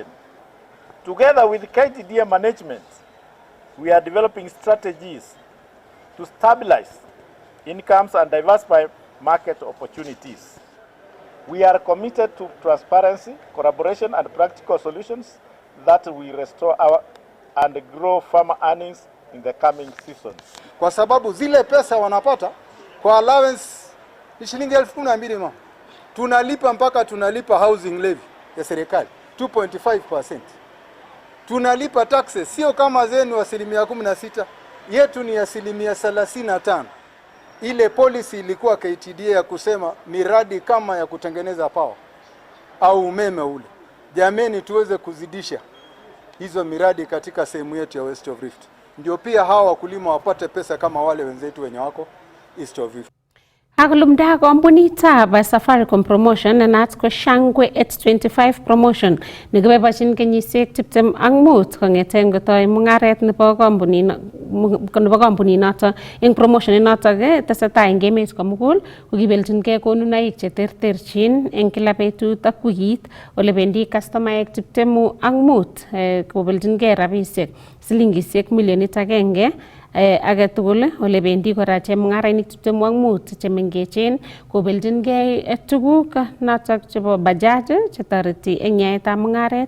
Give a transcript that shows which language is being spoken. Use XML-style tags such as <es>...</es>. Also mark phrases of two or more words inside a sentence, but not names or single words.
<en>Together with KTDA management, we are developing strategies to stabilize incomes and diversify market opportunities. We are committed to transparency, collaboration, and practical solutions that will restore our and grow farmer earnings in the coming seasons.</en> <sw>Kwa sababu zile pesa wanapata kwa allowance ni shilingi 12,000 tunalipa mpaka tunalipa</sw> <en>housing levy</en> <sw>ya serikali 2.5%. Tunalipa taxes sio kama zenu 16%, yetu ni 35%. Ile policy ilikuwa KTDA ya kusema miradi kama ya kutengeneza power au umeme ule, jameni tuweze kuzidisha hizo miradi katika sehemu yetu ya West of Rift, ndio pia hawa wakulima wapate pesa kama wale wenzetu wenye wako East of Rift.</sw> <kln>Akulumda kompunitab Safaricom promotion nenat ko Shangwe 825 promotion nekibebochin kenyisiek 25 kong'ete ngotoi mung'aret nebo kampuninoto. Eng promotion inotok tesetai eng emet komugul kokibeljingei konunoik cheterterchin eng kila betut ak wikit ole bendi kastomaek 25 kobeljingei rabisiek silingisiek milionit 1 age tugul ole bendi kora chemung'arainik 25 chemengechen kobeljingei tuguk notok chebo bajaj chetoreti eng yaetab mung'aret.</kln>